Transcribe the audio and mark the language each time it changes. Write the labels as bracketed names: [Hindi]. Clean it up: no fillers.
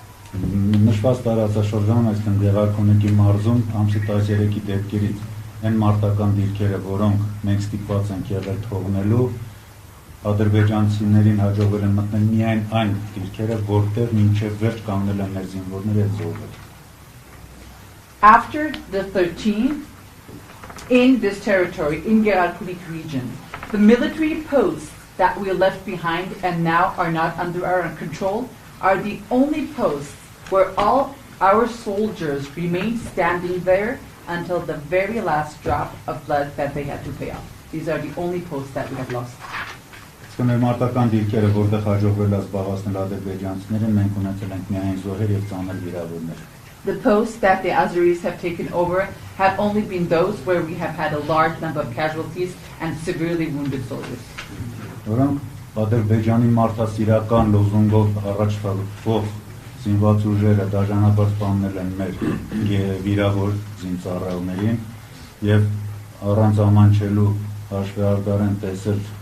[Armenian] Նշված տարածաշրջանում, այսինքն Գեղարքունիքի մարզում ամսի 13-ի դեպքերից այն մարտական դիրքերը, որոնք մենք ստիպված ենք եղել թողնելու, ադրբեջանցիներին հաջողվել են մտնել միայն այն դիրքերը, որտեղ մինչև վերջ կանգնել են մեր զինվորները եւ զոհվել։ [English] After the 13th, in this territory, in Geralkunik region, the military posts that we left behind and now are not under our control are the only posts where all our soldiers remain standing there until the very last drop of blood that they had to pay off. These are the only posts that we have lost. [Armenian] Մարտական դիրքերը, որտեղ հաջողվել է զբաղեցնել ադրբեջանցիները, մենք ունեցել ենք միայն զոհեր եւ ծանր վիրավորներ։ [English] The posts that the Azeris have taken over have only been those where we have had a large number of casualties and severely wounded soldiers. [Armenian] Որոնք Ադրբեջանի մարդասիրական լոզունգով առաջ տալով զինված ուժերը դաժանաբար սպանել են մեր վիրավոր զինծառայողներին եւ առանց ամանչելու հաշվի առդար են տեսել